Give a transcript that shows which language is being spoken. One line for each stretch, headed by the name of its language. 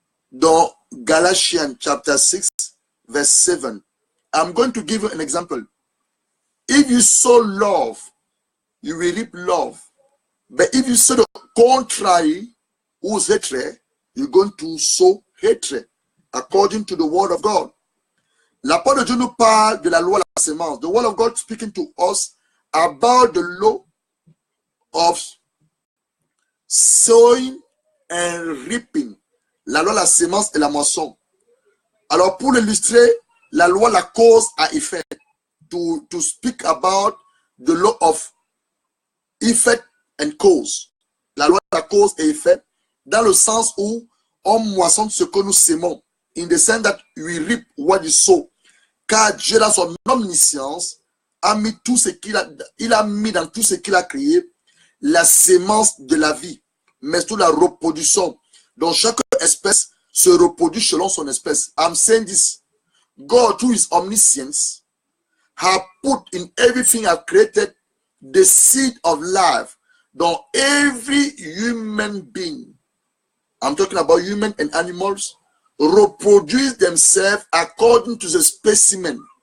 French: Dans
English: Galatians, chapter 6, verse 7, I'm going to give you an example. If you sow love, you will reap love. But if you sow the contrary, who's hatred, you're going to sow hatred, according to the word of God.
French: La parole de Dieu nous parle de la loi de la sémence.
English: The word of God speaking to us about the law of sowing and reaping.
French: La loi de la sémence et la moisson. Alors, pour l'illustrer, la loi, la cause à effet.
English: To speak about the law of effect and cause.
French: La loi de la cause et effet, dans le sens où on moissonne ce que nous sémons.
English: In the sense that we reap what we sow.
French: Car Dieu, dans son omniscience, a mis tout ce qu'il a mis dans tout ce qu'il a créé, la sémence de la vie, mais sous la reproduction. Donc chaque espèce se reproduit selon son espèce.
English: I'm saying this. God, through his omniscience, have put in everything I've created the seed of life.
French: Dans
English: every human being, I'm talking about human and animals, reproduce themselves according to the specimen.